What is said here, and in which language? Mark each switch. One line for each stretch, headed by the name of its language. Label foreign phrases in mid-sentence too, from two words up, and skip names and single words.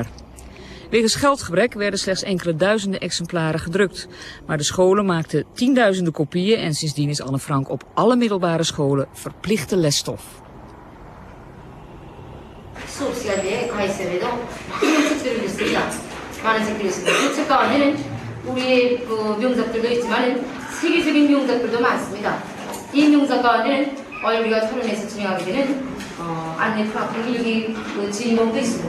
Dutch: Wegens geldgebrek werden slechts enkele duizenden exemplaren gedrukt, maar de scholen maakten tienduizenden kopieën en sindsdien is Anne Frank op alle middelbare scholen verplichte lesstof.
Korean: 이 명작가는 우리가 토론에서 진행하게 되는 안네 프랑크 일기 주인공도 있습니다.